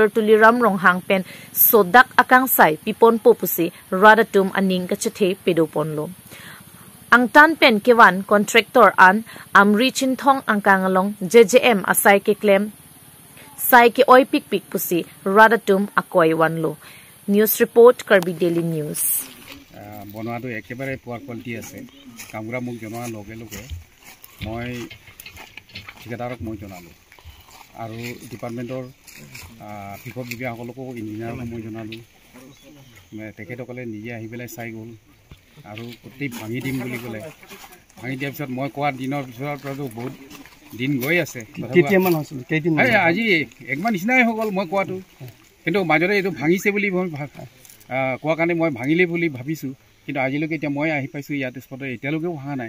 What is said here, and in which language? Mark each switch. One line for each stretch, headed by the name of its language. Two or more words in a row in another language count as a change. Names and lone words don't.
Karbi: Tuliram Ronghang pen sodak akang sai pipon popusi radatum aning kachethe pedoponlo ang tan pen kewan contractor an amri chinthong angkangalong JJM asai ke claim sai ke oi pik pik pusi radatum akoy wanlo.
English: News report Karbi Daily News.
Assamese: বনোৱাটো একেবাৰে পুৱাৰ কোৱালিটি আছে কামৰা মোক জনোৱা লগে লগে মই ঠিকাদাৰক মই জনালোঁ আৰু ডিপাৰ্টমেণ্টৰ বিভাগ বিভাগসকলকো ইঞ্জিনিয়াৰক মই জনালোঁ তেখেতসকলে নিজে আহি পেলাই চাই গ'ল আৰু গোটেই ভাঙি দিম বুলি ক'লে ভাঙি দিয়াৰ পিছত মই কোৱা দিনৰ পিছতো বহুত দিন গৈ আছে কেতিয়ামান হৈছিল কেইদিন আজি একমাহ নিচিনাই হৈ গ'ল মই কোৱাটো কিন্তু মাজতে এইটো ভাঙিছে বুলি মই কোৱা কাৰণে মই ভাঙিলে বুলি ভাবিছোঁ কিন্তু আজিলৈকে এতিয়া মই আহি পাইছোঁ ইয়াত স্পটত এতিয়ালৈকেও ভাঙা নাই